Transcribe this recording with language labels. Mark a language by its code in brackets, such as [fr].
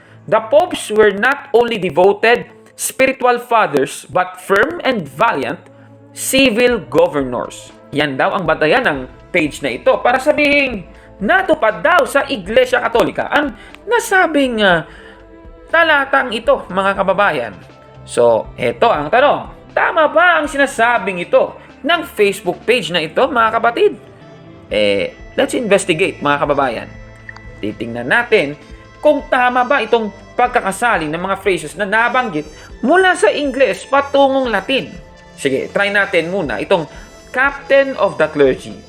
[en] The popes were not only devoted spiritual fathers but firm and valiant civil governors. [tl] Yan daw ang batayan ng page na ito para sabihin natupad daw sa Iglesia Katolika ang nasabing talatang ito mga kababayan. So, eto ang tanong. Tama ba ang sinasabing ito ng Facebook page na ito mga kapatid? [en] Let's investigate [tl] mga kababayan. Titingnan natin kung tama ba itong pagkakasaling ng mga phrases na nabanggit mula sa Ingles patungong Latin. Sige, try natin muna itong Captain of the Clergy.